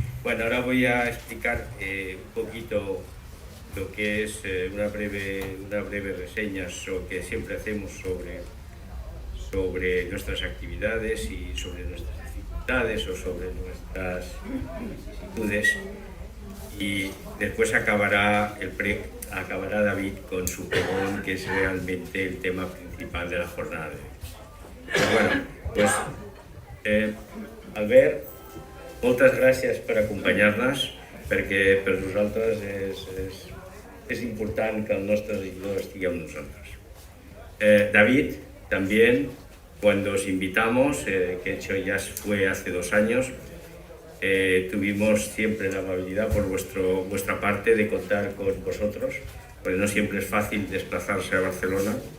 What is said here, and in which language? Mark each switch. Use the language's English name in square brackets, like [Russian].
[Spanish] Bueno, ahora voy a explicar un poquito lo que es una breve reseña que siempre hacemos sobre nuestras actividades y sobre nuestras dificultades o sobre nuestras vicisitudes. Y después acabará David con su pregón, que es realmente el tema principal de la jornada de hoy. Pues bueno, pues [Catalan] Albert, moltes gràcies per acompanyar-nos, perquè per nosaltres és important que el nostre seguidor estigui amb nosaltres. [Spanish] David, también, cuando os invitamos, que hecho ya fue hace 2 años, tuvimos siempre la amabilidad por vuestra parte de contar con vosotros, porque no siempre es fácil desplazarse a Barcelona.